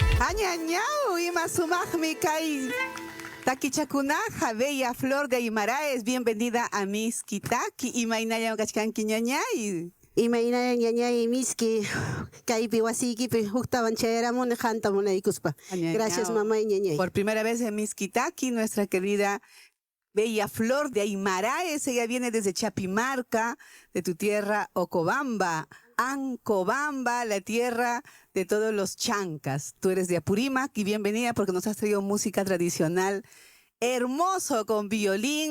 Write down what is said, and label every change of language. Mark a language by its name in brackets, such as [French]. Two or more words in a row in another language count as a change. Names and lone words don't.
[Quechua] Añañao, ima sumajmi kai. Takichakunaja, [Spanish] bella flor de Aymaraes, bienvenida a Miskitaki. [Quechua] Imaynaya kachkanki ñañay. Imaynaya ñañay miski kaypi wasiykipi huktawan chayaramun hantamunaykuspa. [Spanish] Gracias mamá y ñañay. Por primera vez en Miskitaki, nuestra querida bella flor de Aymaraes, ella viene desde Chapimarca, de tu tierra Ocobamba, Ancobamba, la tierra de todos los chancas. Tú eres de Apurímac y bienvenida porque nos has traído música tradicional hermoso con violín.